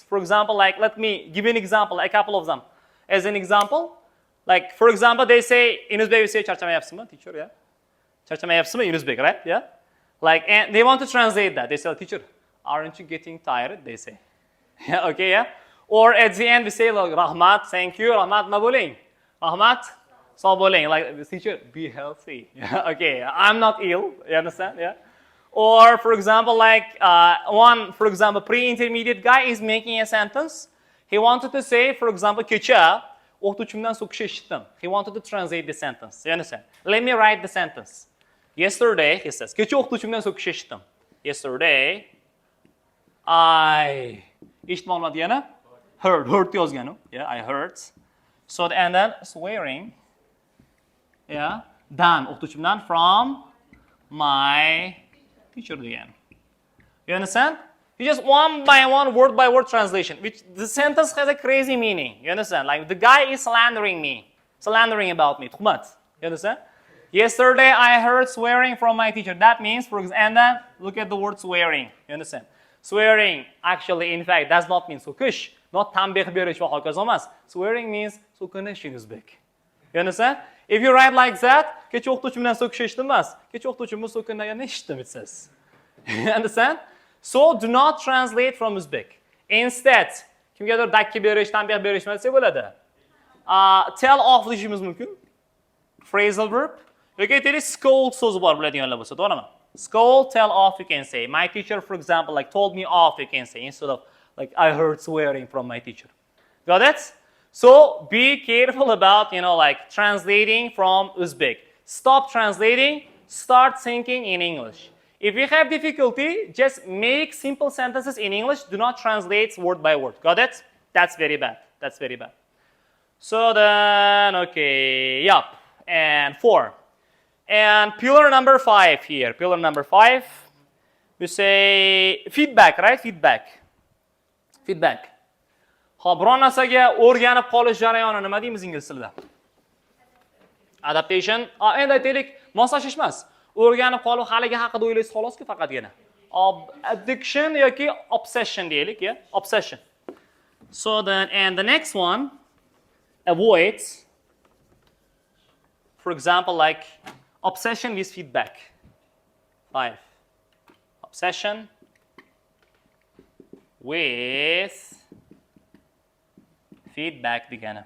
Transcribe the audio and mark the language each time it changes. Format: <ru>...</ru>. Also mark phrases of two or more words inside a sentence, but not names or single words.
<en>For example, let me give you an example, a couple of them. As an example, for example, they say, in Uzbek we say, charchamayapsizmi, teacher, yeah? Charchamayapsizmi in Uzbek, right? Yeah? And they want to translate that. They say, teacher, aren't you getting tired? They say. Yeah, okay, yeah? Or at the end, we say, Rahmat, thank you,</en> <uz>Rahmat, ma bo'ling. Rahmat, so bo'ling.</uz> <en>Teacher, be healthy. Yeah, okay, I'm not ill, you understand? Yeah? Or, for example, pre-intermediate guy is making a sentence. He wanted to say, for example,</en> <uz>kecha, o'qituvchimdan so'kish eshitdim.</uz> <en>He wanted to translate the sentence. You understand? Let me write the sentence. Yesterday, he says,</en> <uz>kecha o'qituvchimdan so'kish eshitdim.</uz> <en>Yesterday, I</en> <uz>eshitib olmadi yana?</uz> <en>Heard yozganu. Yeah, I heard. So, and then swearing. Yeah,</en> <uz>dan o'qituvchimdan</uz> <en>from my teacher again. You understand? You just one by one, word by word translation, which the sentence has a crazy meaning. You understand? Like the guy is slandering me, slandering about me. Tugmat. You understand? Yesterday I heard swearing from my teacher. That means, for example, and then look at the word swearing. You understand? Swearing actually, in fact, does not mean so'kish, not</en> <uz>tanbeh berish va hokazo emas.</uz> <en>Swearing means so'kinish in Uzbek. You understand? If you write like that,</en> <uz>kecha o'qituvchim bilan so'kish eshitdim emas. Kecha o'qituvchim bilan so'kingan eshitdim,</uz> <en>it says. You understand? So do not translate from Uzbek. Instead,</en> <uz>kimgadir dakki berish, tanbeh berish desa bo'ladi.</uz> <en>Tell off</en> <uz>deyishimiz mumkin.</uz> <en>Phrasal verb.</en> <uz>Yoki aytaylik scold so'zi bor biladiganlar bo'lsa, to'g'rimi?</uz> <en>Scold, tell off you can say. My teacher, for example, told me off you can say instead of I heard swearing from my teacher. Got it? So be careful about, translating from Uzbek. Stop translating, start thinking in English. If you have difficulty, just make simple sentences in English. Do not translate word by word. Got it? That's very bad. That's very bad. So then, okay, yup. And 4. And pillar number 5 here. Pillar number 5. We say feedback, right? Feedback.</en> <uz>Xo'p, biron narsaga o'rganib qolish jarayoni nima deymiz ingliz tilida?</uz> <en>Adaptation.</en> <uz>Endi aytaylik, moslashish emas. O'rganib qolib haligi haqida o'ylaysiz xolos-ku faqatgina. Addiction yoki obsession deylik,</uz> <en>yeah? Obsession. So then, and the next one, avoid, for example, obsession with feedback. 5. Obsession with feedback degani.</en>